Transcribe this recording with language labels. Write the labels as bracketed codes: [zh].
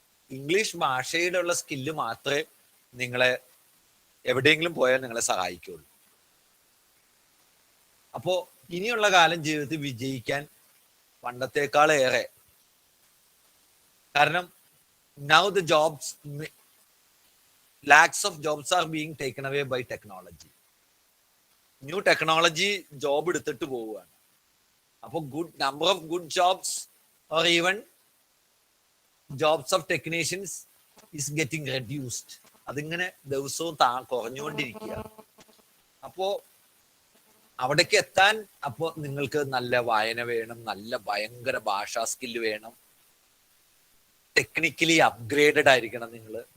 [ml] English ഭാഷയുടെ ഉള്ള skill മാത്രമേ നിങ്ങളെ എവിടെയെങ്കിലും പോയാൽ നിങ്ങളെ സഹായിക്കുള്ളൂ. അപ്പോ ഇനിയുള്ള കാലം ജീവിതത്തിൽ വിജയിക്കാൻ പണ്ടത്തേക്കാളേറെ, കാരണം [en] now the jobs lakhs of jobs are being taken away by technology. New technology job [ml] എടുത്തിട്ട് പോവുകയാണ്. അപ്പോൾ [en] Number of good jobs or even jobs of technicians is getting reduced. [ml] അതിങ്ങനെ ദിവസവും കുറഞ്ഞുകൊണ്ടിരിക്കുകയാണ്. അപ്പോ അവിടേക്ക് എത്താൻ അപ്പോൾ നിങ്ങൾക്ക് നല്ല വായന വേണം, നല്ല ഭയങ്കര ഭാഷാ സ്കില്ല് വേണം, ടെക്നിക്കലി അപ്ഗ്രേഡഡ് ആയിരിക്കണം നിങ്ങൾ.